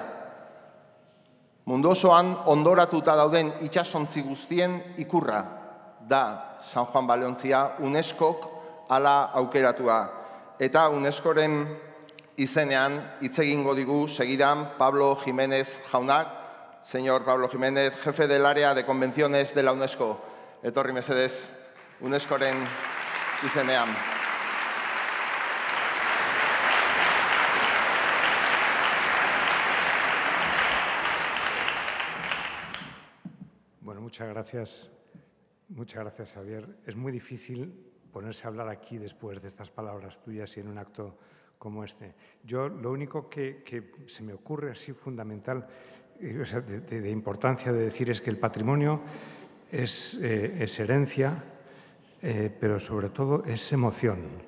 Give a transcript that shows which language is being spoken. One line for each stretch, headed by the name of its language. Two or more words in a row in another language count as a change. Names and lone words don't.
Basque: Mundu osoan ondoratuta dauden itsasontzi guztien ikurra da San Juan Baleontzia UNESCOk hala aukeratua. Eta UNESCOren izenean hitz egingo digu segidan Pablo Jiménez jaunak,
Spanish: señor Pablo Jiménez, jefe del área de convenciones de la UNESCO.
Basque: Etorri mesedez, UNESCOren izenean.
Spanish: Bueno, muchas gracias, Xavier. Es muy difícil ponerse a hablar aquí después de estas palabras tuyas y en un acto como este. Yo lo único que se me ocurre así fundamental, o sea, de importancia de decir es que el patrimonio es herencia, pero sobre todo es emoción.